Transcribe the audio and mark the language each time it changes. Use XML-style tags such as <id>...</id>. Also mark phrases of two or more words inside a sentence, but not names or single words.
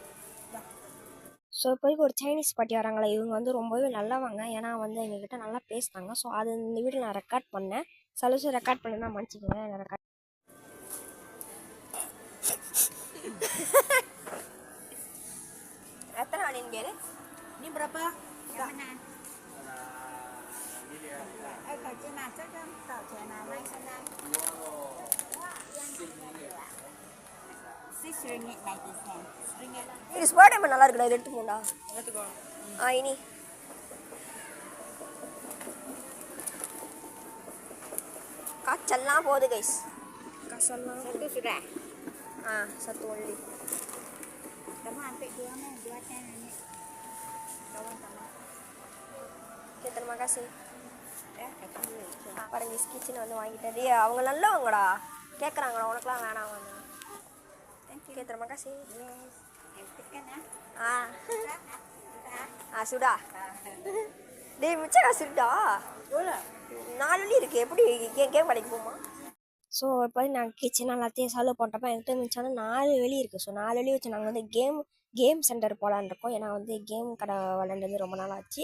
<ta>ஸோ இப்போதைக்கு ஒரு சைனீஸ் பாட்டி வராங்களே, இவங்க வந்து ரொம்பவே நல்லவங்க. ஏன்னா வந்து எங்ககிட்ட நல்லா பேசுனாங்க. ஸோ அது இந்த வீடியோ நான் ரெக்கார்ட் பண்ணேன். சலுசு ரெக்கார்ட் பண்ணேன்னா மன்னிச்சிக்கோங்க. நான் ரெக்கார்ட் எத்தனை ஆடின்னு கேளு.</ta> <ms>Ini berapa? Yang mana? Kalau cina saja, kalau cina lain sana. RM6.90.</ms> <ta>இது ஸ்போர்ட் நல்லா இருக்குடா, இது எடுத்து போண்டா.</ta> <ms>Berapa?</ms> <ta>இனி காய்ச்சல்லாம் போகுது கைஸ். காய்ச்சல்லாம்</ta> <ms>Satu sudah.</ms> <ta>சத்து ஒல்லி.</ta> <ms>Kamu ambil dua nih, dua teh ini. Kawan sama. ஓகே, terima kasih. Ketemu.</ms> <ta>பாருங்க கிச்சன் வந்து வாங்கிட்டது. அவங்க நல்லவங்கடா, கேட்குறாங்கடா உனக்குலாம் வேணாம் வந்து. ஓகே,</ta> <ms>terima kasih. Empatkan ya.</ms> <ta>சுடா. டேய் மிச்சம் சுடா.</ta> <ms>Boleh.</ms> <ta>4 வழி இருக்கு, எப்படி கேம் கடைக்கு போமா? ஸோ இப்போ நாங்கள் கிச்சன் எல்லாத்தையும் சால்வ் பண்ணுறப்ப என்கிட்ட மிச்சான 4 வெளி இருக்குது. ஸோ 4 வெளி வச்சு நாங்கள் வந்து</ta> <en>game center</en> <ta>போகலான்னு இருக்கோம். ஏன்னா வந்து கேம் கடை விளையாண்டது ரொம்ப நாள் ஆச்சு.</ta>